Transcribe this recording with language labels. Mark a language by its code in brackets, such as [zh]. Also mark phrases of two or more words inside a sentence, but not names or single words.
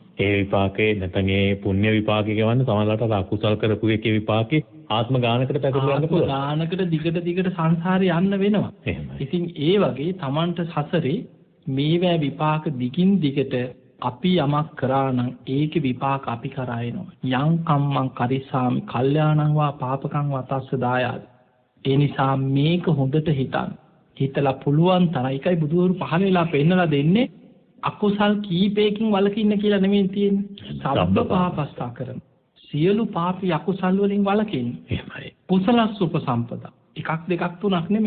[si] ඒ විපාකේ නැත්නම් ඒ පුණ්‍ය විපාකේ කියවන්නේ සමහරවිට අකුසල් කරපු එකේ විපාකේ ආත්ම ගානකට පැකලවන්න පුළුවන්. ගානකට දිගට සංසාරේ යන්න වෙනවා. ඉතින් ඒ වගේ Tamanට සසරේ මේවැ විපාක දිගින් දිගට අපි යමක් කරා නම් ඒකේ විපාක අපි කරා එනවා. [pi] යං කම්මං කරිස්සාමි කල්යාණං වා පාපකං වා තස්ස දායාද. [si] ඒ නිසා මේක හොඳට හිතන්න. හිතලා පුළුවන් තරම් එකයි බුදුවරු පහල වෙලා පෙන්නලා දෙන්නේ අකුසල් කීපයකින් වළකින්න කියලා නෙමෙයි තියෙන්නේ. [pi] සබ්බ පාපස්සා කරන. [si] සියලු පාපී අකුසල් වලින් වළකින්න. එහෙමයි. [pi] කුසලස් උපසම්පදා. [si] එකක් දෙකක් තුනක් නෙමෙයි.